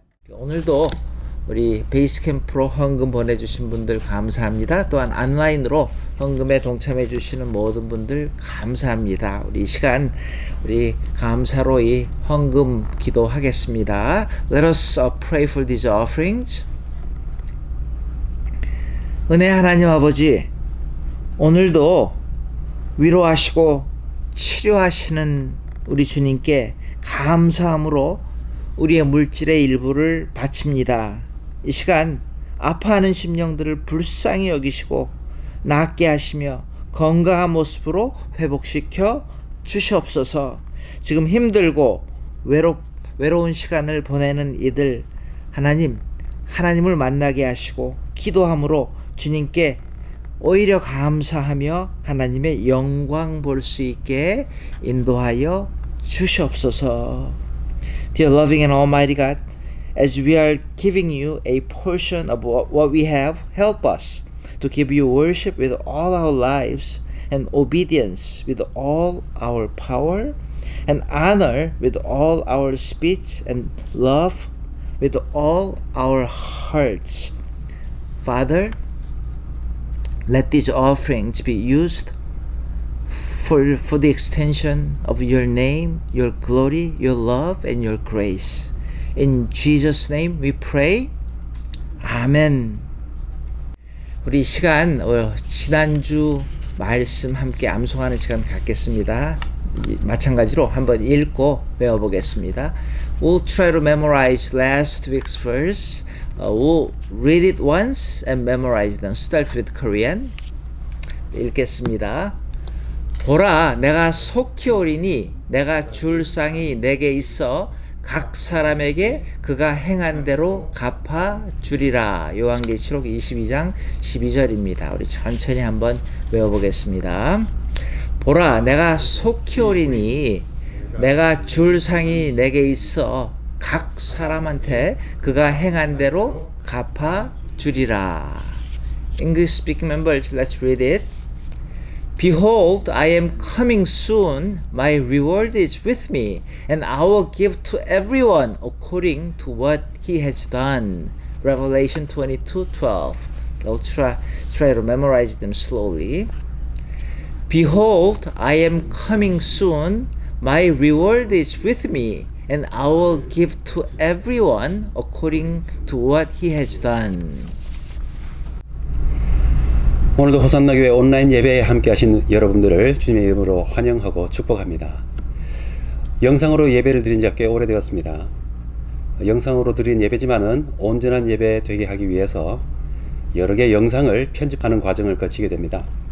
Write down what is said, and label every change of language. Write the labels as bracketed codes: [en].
[ko] 오늘도 우리 베이스캠프로 헌금 보내주신 분들 감사합니다. 또한 온라인으로 헌금에 동참해 주시는 모든 분들 감사합니다. 우리 이 시간 우리 감사로 이 헌금 기도하겠습니다. [en] Let us pray for these offerings. [ko] 은혜 하나님 아버지, 오늘도 위로하시고 치료하시는 우리 주님께 감사함으로 우리의 물질의 일부를 바칩니다. 이 시간 아파하는 심령들을 불쌍히 여기시고 낫게 하시며 건강한 모습으로 회복시켜 주시옵소서. 지금 힘들고 외로운 시간을 보내는 이들 하나님을 만나게 하시고 기도함으로 주님께 오히려 감사하며 하나님의 영광 볼 수 있게 인도하여 주시옵소서. [en] Dear loving and almighty God, as we are giving you a portion of what we have, help us to give you worship with all our lives and obedience with all our power and honor with all our speech and love with all our hearts. Father, let these offerings be used for the extension of your name, your glory, your love, and your grace. In Jesus' name we pray. 아멘. [ko] 우리 시간 지난주 말씀 함께 암송하는 시간 갖겠습니다. 마찬가지로 한번 읽고 외워보겠습니다. [en] We'll try to memorize last week's verse. We'll read it once and memorize them. Start with Korean. [ko] 읽겠습니다. 보라, 내가 속히 오리니 내가 줄 쌍이 내게 있어 각 사람에게 그가 행한 대로 갚아 주리라. 요한계시록 22장 12절입니다. 우리 천천히 한번 외워보겠습니다. 보라, 내가 속히 오리니 내가 줄 상이 내게 있어 각 사람한테 그가 행한 대로 갚아 주리라. [en] English speaking members, let's read it. Behold, I am coming soon. My reward is with me, and I will give to everyone according to what he has done. Revelation 22:12. I'll try to memorize them slowly. Behold, I am coming soon. My reward is with me, and I will give to everyone according to what he has done. [ko] 오늘도 호산나 교회 온라인 예배에 함께 하신 여러분들을 주님의 이름으로 환영하고 축복합니다. 영상으로 예배를 드린 지 꽤 오래되었습니다. 영상으로 드린 예배지만은 온전한 예배 되게 하기 위해서 여러 개의 영상을 편집하는 과정을 거치게 됩니다.